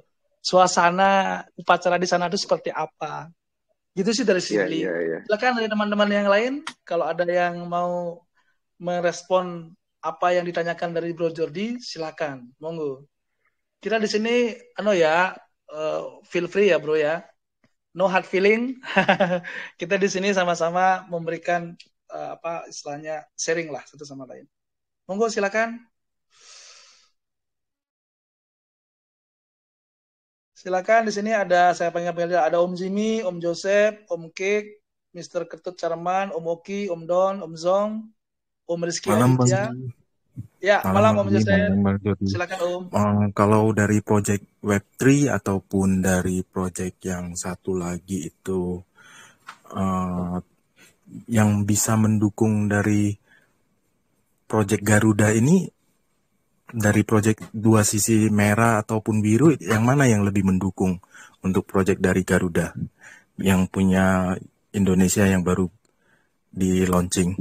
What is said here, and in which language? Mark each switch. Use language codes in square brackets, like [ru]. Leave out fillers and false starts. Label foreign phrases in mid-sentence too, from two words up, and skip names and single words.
[id] Suasana upacara di sana itu seperti apa. Gitu sih dari sisi Bli. Silakan dari teman-teman yang lain kalau ada yang mau merespon apa yang ditanyakan dari Bro Jordi, silakan. Monggo. Kita di sini [en] feel free [id] ya, Bro ya. [en] No hard feeling. [id] Kita di sini sama-sama memberikan istilahnya sharing lah satu sama lain. Monggo silakan. Silakan, di sini ada saya panggil ada Om Jimmy, Om Joseph, Om Kek, Mr. Ketut Charman, Om Oki, Om Don, Om Zong, Om Rizky Aditya. Ya, malam Om Joseph. Silakan Om. Kalau dari project Web3 ataupun dari project yang satu lagi itu yang bisa mendukung dari project Garuda ini, dari proyek dua sisi merah ataupun biru, yang mana yang lebih mendukung untuk proyek dari Garuda yang punya Indonesia yang baru di launching?